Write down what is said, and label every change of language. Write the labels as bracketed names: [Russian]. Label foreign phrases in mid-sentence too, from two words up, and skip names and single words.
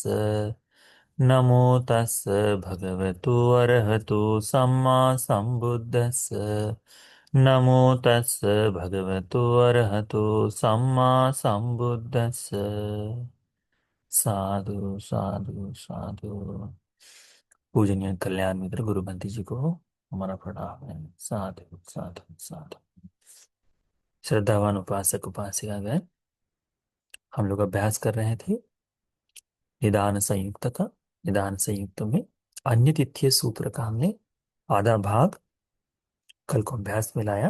[Pali] नमो तस् भगवतो अरहतो सम्मा सम्बुद्धस्स। नमो तस् भगवतो अरहतो सम्मा सम्बुद्धस्स। साधु साधु साधु। [Hindi] पूजनीय कल्याण मित्र गुरुबंदी जी को हमारा प्रणाम है। [Pali] साधु साधु साधु। [Hindi] श्रद्धावान उपासक उपासिकागण, हम लोग अभ्यास कर रहे थे निदान संयुक्त का। निदान संयुक्त में अन्य तिथ्य सूत्र का हमने आधा भाग कल को अभ्यास में लाया।